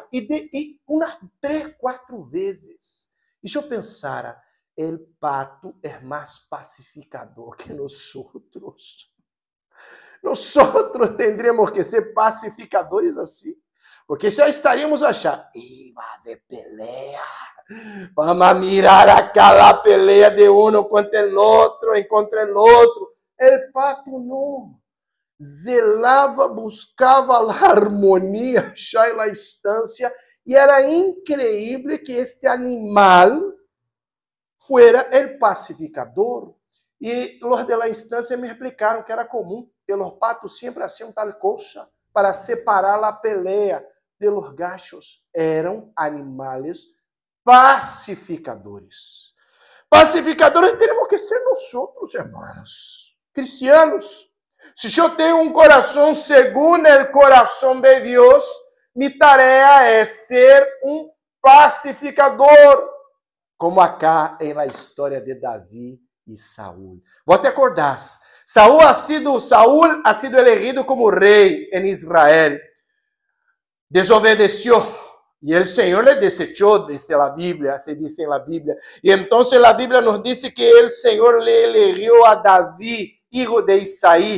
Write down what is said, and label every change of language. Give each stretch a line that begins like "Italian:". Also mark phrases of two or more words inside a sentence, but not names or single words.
Portuguese: E umas 3, 4 vezes. E eu pensara, o pato é mais pacificador que nós. Nós tendríamos que ser pacificadores assim. Porque já estaríamos a achar, vai haver pelea.
Spanish: Vamos mirar acá la pelea de uno contra el otro. El pato não.
Portuguese: Zelava, buscava a harmonia já na estância.
Spanish: E era increíble que este animal fuera el pacificador.
Portuguese: E os
Spanish: de la
Portuguese: estância me explicaram que era comum. Que os patos sempre hacían tal coisa para separar a
Spanish: pelea de los gachos.
Portuguese: Eram animais pacificadores. Pacificadores temos que ser nós,
Spanish: hermanos, cristianos.
Portuguese: Se eu tenho um coração segundo o coração de Deus, minha tarefa é ser um pacificador, como acá na história de Davi e Saúl. Vou te acordar,
Spanish: Saúl ha sido elegido como
Portuguese: rei em
Spanish: Israel. Desobedeció. Y el Señor le desechó, dice la Biblia, se dice en la Biblia. Y entonces la Biblia nos dice que el Señor le eligió a David, hijo de Isaí.